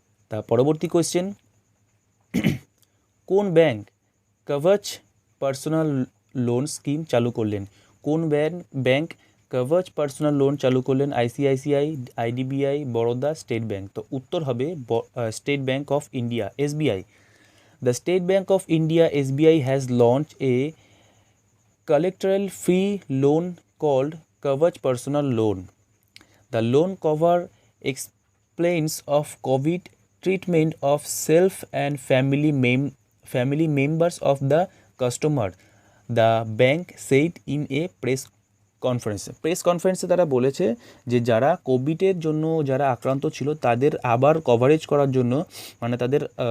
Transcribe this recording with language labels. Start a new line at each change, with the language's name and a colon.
Bangla: তা পরবর্তী কোয়েশ্চেন, কোন ব্যাংক কভাচ পার্সোনাল লোন স্কিম চালু করলেন? কোন ব্যাংক কভাচ পার্সোনাল লোন চালু করলেন? ICICI, IDBI, Baroda, state bank? তো উত্তর হবে state bank of India, SBI.
English: The State Bank of India (SBI) has launched a collateral-free loan called Kavach Personal Loan. The loan cover explains of COVID treatment of self and family members of the customer, the bank said in a press
Bangla: কনফারেন্সে তারা বলেছে যে যারা কোভিডের জন্য যারা আক্রান্ত ছিল তাদের আবার কভারেজ করার জন্য, মানে তাদের